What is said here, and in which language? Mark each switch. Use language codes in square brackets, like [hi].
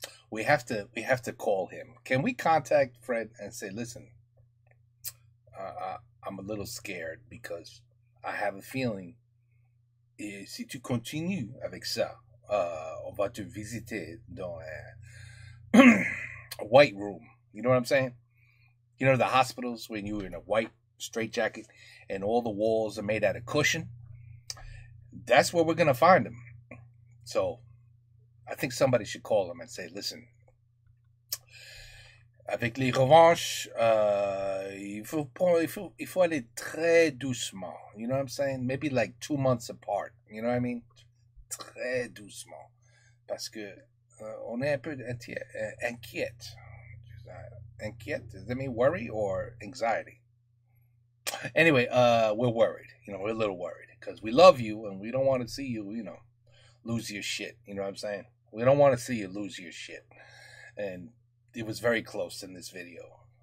[en] We have to call him. Can we contact Fred and say, listen, I'm a little scared because I have a feeling, [fr] si tu continues avec ça, on va te visiter dans [en] a white room. You know what I'm saying? You know the hospitals when you're in a white straitjacket and all the walls are made out of cushion? That's where we're going to find him. So I think somebody should call him and say, listen, [fr] avec les revanches, il faut aller très doucement. [en] You know what I'm saying? Maybe like 2 months apart. You know what I mean? [fr] Très doucement. Parce que on est un peu inquiète. Inquiète? [en] Does that mean worry or anxiety? Anyway, we're worried. You know, we're a little worried because we love you and we don't want to see you, you know, lose your shit. You know what I'm saying? We don't want to see you lose your shit. And it was very close in this video.